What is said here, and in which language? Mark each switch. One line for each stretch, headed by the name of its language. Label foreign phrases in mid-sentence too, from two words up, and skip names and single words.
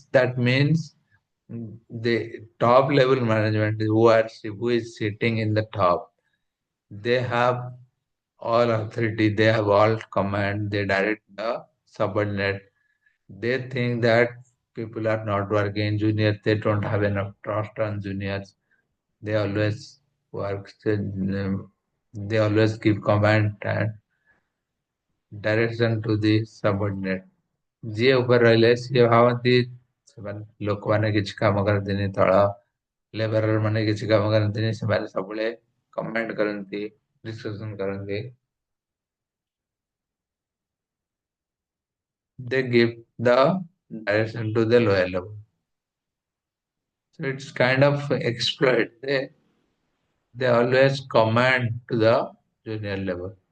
English: That means the top level management who is sitting in the top, they have all authority, they have all command, they direct the subordinate. They think that people are not working, juniors, they don't have enough trust on juniors. They always work, they always give command and direction to the subordinate.
Odia: ଯିଏ ଉପରେ ରହିଲେ ସିଏ ଭାବନ୍ତି ସେମାନେ ଲୋକମାନେ କିଛି କାମ କରନ୍ତିନି ତଳ ଲେବରର ମାନେ କିଛି କାମ କରନ୍ତିନି ସେମାନେ ସବୁବେଳେ କମେଣ୍ଟ କରନ୍ତି ଡିସ୍କସନ କରନ୍ତି
English: they give the direction to the lower level. So it's kind of exploit. They always command to the junior level.